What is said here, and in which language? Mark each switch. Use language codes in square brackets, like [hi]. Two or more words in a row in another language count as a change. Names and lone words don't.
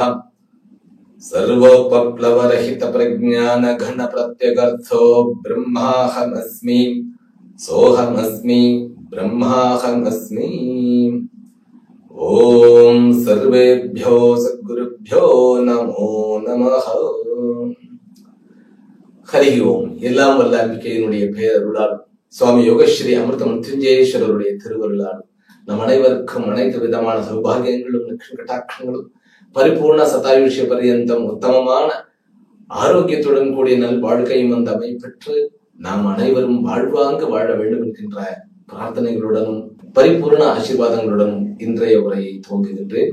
[sa] सर्वोपप्लवरहित प्रज्ञान घन प्रत्यगर्थो ब्रह्माहमस्मि सोहमस्मि ब्रह्माहमस्मि। ओम सर्वेभ्यो सद्गुरुभ्यो नमो नमः। हरि ओम। [ta] எல்லாம் வல்ல அம்பிகையினுடைய பேரருளால் சுவாமி யோகஸ்ரீ அமிர்த மிருத்யுஞ்சயேஸ்வரருடைய திருவருளால் நம் அனைவருக்கும் அனைத்து விதமான சௌபாகியங்களும் கட்டாட்சங்களும் பரிபூர்ண சதாயுஷ்ய பர்யந்தம் உத்தமமான ஆரோக்கியத்துடன் கூடிய நல் வாழ்க்கையும் அந்த அமைப்பெற்று நாம் அனைவரும் வாழ்வாங்க வாழ வேண்டும் என்கின்ற பிரார்த்தனைகளுடனும் பரிபூர்ண ஆசீர்வாதங்களுடனும் இன்றைய உரையை துவங்குகின்றேன்.